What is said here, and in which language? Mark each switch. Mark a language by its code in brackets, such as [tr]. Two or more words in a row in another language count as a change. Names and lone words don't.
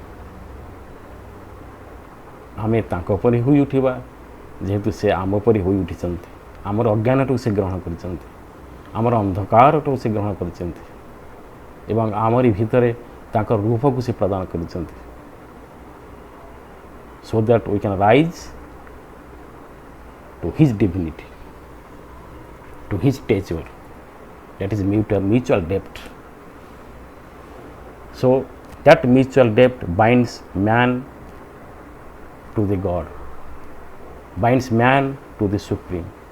[or] ଆମେ ତାଙ୍କ ପରି ହୋଇ ଉଠିବା, ଯେହେତୁ ସେ ଆମ ପରି ହୋଇ ଉଠିଛନ୍ତି। ଆମର ଅଜ୍ଞାନଟାକୁ ସେ ଗ୍ରହଣ କରିଛନ୍ତି, ଆମର ଅନ୍ଧକାରଟାକୁ ସେ ଗ୍ରହଣ କରିଛନ୍ତି ଏବଂ ଆମରି ଭିତରେ ତାଙ୍କର ରୂପକୁ ସେ ପ୍ରଦାନ କରିଛନ୍ତି। [en] so that we can rise to His divinity, to His stature. That is mutual depth. So that mutual depth binds man to the God, binds man to the Supreme.